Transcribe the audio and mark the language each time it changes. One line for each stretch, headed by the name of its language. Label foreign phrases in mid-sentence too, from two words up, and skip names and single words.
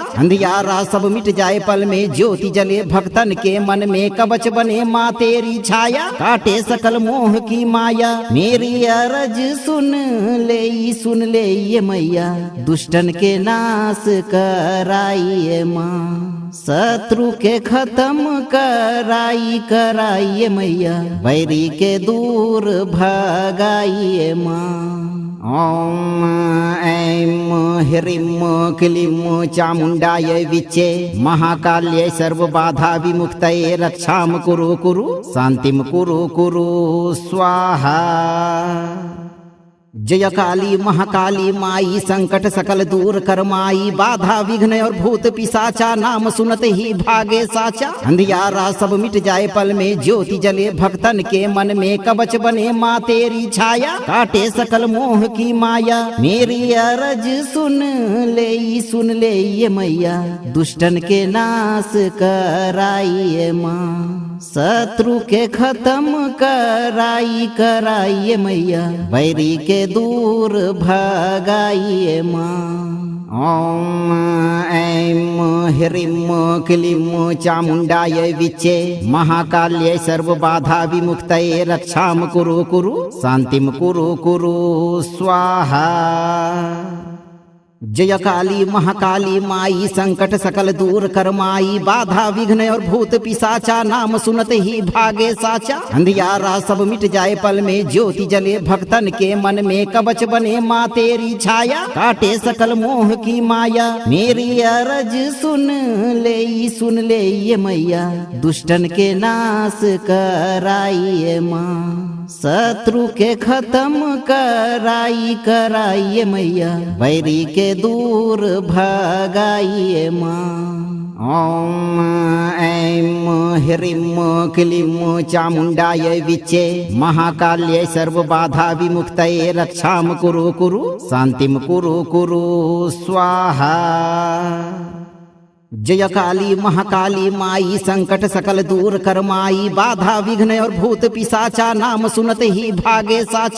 Hindi: अंधियारा सब मिट जाए पल में, ज्योति जले भक्तन के मन में, कवच बने माँ तेरी छाया, काटे सकल मोह की माया। मेरी अरज सुन ले ये मैया, दुष्टन के नाश कराइए माँ, शत्रु के खत्म कराइए मैया, वैरी के दूर भगाइए माँ।
Sanskrit: ओम ऐं ह्रीं क्लीं चामुण्डायै विच्चे, महाकाल्यै सर्वबाधा विमुक्तये, रक्षां कुरु शान्तिं कुरु स्वाहा।
Hindi: जय काली महाकाली माई संकट सकल दूर कर माई, बाधा विघ्न और भूत पिशाचा नाम सुनते ही भागे साचा। अंधियारा सब मिट जाए पल में, ज्योति जले भक्तन के मन में, कवच बने माँ तेरी छाया, काटे सकल मोह की माया। मेरी अरज सुन ले ये मैया, दुष्टन के नाश कराइए माँ, शत्रु के खत्म कराइए मैया, वैरी के दूर भगाइए माँ।
Sanskrit: ओम ऐं ह्रीं क्लीं चामुण्डायै विच्चे, महाकाल्यै सर्वबाधा विमुक्तये, रक्षां कुरु शान्तिं कुरु स्वाहा।
Hindi: जय काली महाकाली माई संकट सकल दूर कर माई बाधा विघ्न और भूत पिशाचा नाम सुनते ही भागे साचा अंधियारा सब मिट जाए पल में ज्योति जले भक्तन के मन में कवच बने माँ तेरी छाया काटे सकल मोह की माया मेरी अरज सुन ले ये मैया दुष्टन के नाश कराइए माँ शत्रु के खत्म कराइए मैया बैरी के दूर भगाइए माँ
Sanskrit: ओम ऐं ह्रीं क्लीं चामुण्डाय विच्चे महाकाल्यै सर्वबाधा विमुक्तये रक्षां कुरु शान्तिं कुरु स्वाहा।
Hindi: जय काली महाकाली माई संकट सकल दूर कर माई बाधा विघ्न और भूत पिशाचा नाम सुनते ही भागे साचा